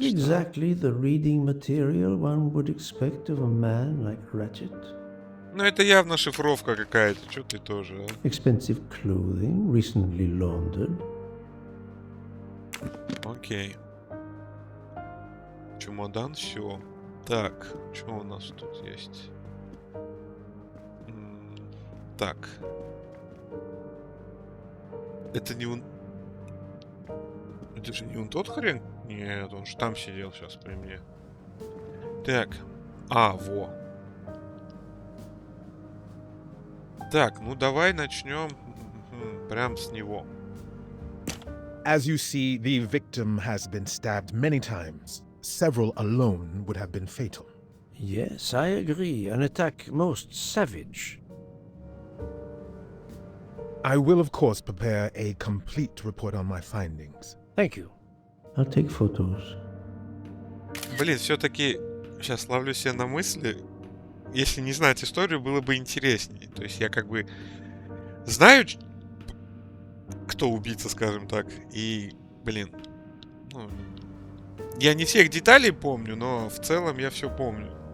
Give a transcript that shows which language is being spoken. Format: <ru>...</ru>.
<en>exactly the reading material one would expect of a man like Ratchet.</en> <ru>Ну, это явно шифровка какая-то. Чё ты тоже, а?</ru> <en>Expensive clothing, recently laundered.</en> <ru>Окей. Чемодан, все. Так, что у нас тут есть? Так. Это не он... Это же не он тот хрен? Нет, он же там сидел сейчас при мне. Так. Во. Так, ну давай начнем прям с него.</ru> <en>As you see, the victim has been stabbed many times. Several alone would have been fatal. Yes, I agree. An attack most savage. I will, of course, prepare a complete report on my findings. Thank you. I'll take photos.</en> <ru>Блин, все-таки сейчас ловлю себя на мысли. Если не знать историю, было бы интереснее. То есть я как бы знаю, кто убийца, скажем так. И, блин, ну, я не всех деталей помню, но в целом я все помню.</ru>